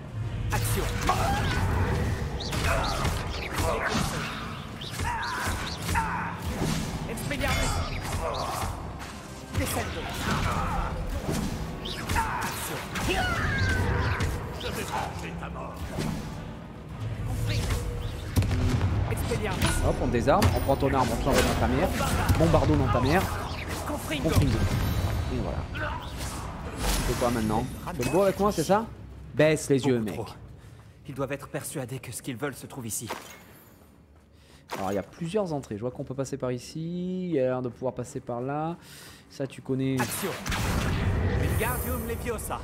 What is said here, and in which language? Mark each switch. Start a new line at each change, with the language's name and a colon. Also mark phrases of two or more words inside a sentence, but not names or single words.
French: Action! Expelliarmus! Descendo! Expelliarmus! Hop, on désarme, on prend ton arme, on te l'envoie dans ta mère. Bombardeau dans ta mère. Confringo! Confringo. Et voilà. Tu fais quoi maintenant? Tu fais le beau avec moi, c'est ça? Baisse les yeux, Beaucoup mec. trop. Ils doivent être persuadés que ce qu'ils veulent se trouve ici. Alors il y a plusieurs entrées, je vois qu'on peut passer par ici, il y a l'air de pouvoir passer par là. Ça tu connais. Action! Wingardium Leviosa!